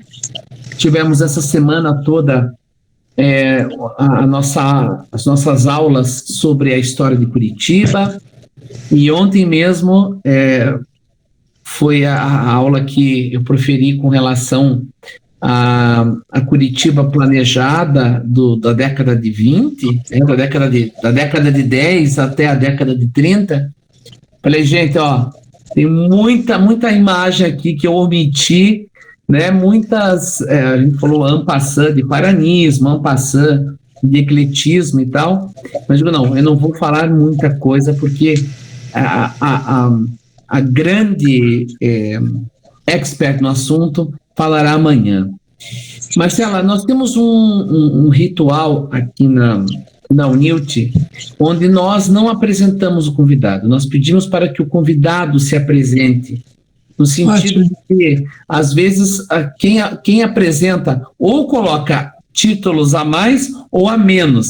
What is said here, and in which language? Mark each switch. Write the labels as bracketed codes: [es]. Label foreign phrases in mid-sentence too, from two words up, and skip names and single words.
[pt] Tivemos essa semana toda as nossas aulas sobre a história de Curitiba, e ontem mesmo foi a aula que eu proferi com relação a Curitiba planejada da década de 20, da década de 10 até a década de 30. Falei, gente, tem muita imagem aqui que eu omiti, né? Muitas, a gente falou [fr] en passant [pt] de paranismo, [fr] en passant [pt] de ecletismo e tal, mas eu não vou falar muita coisa, porque a grande expert no assunto falará amanhã. Marcela, nós temos um ritual aqui na UNILT, onde nós não apresentamos o convidado, nós pedimos para que o convidado se apresente, no sentido de que, às vezes, quem apresenta ou coloca títulos a mais ou a menos.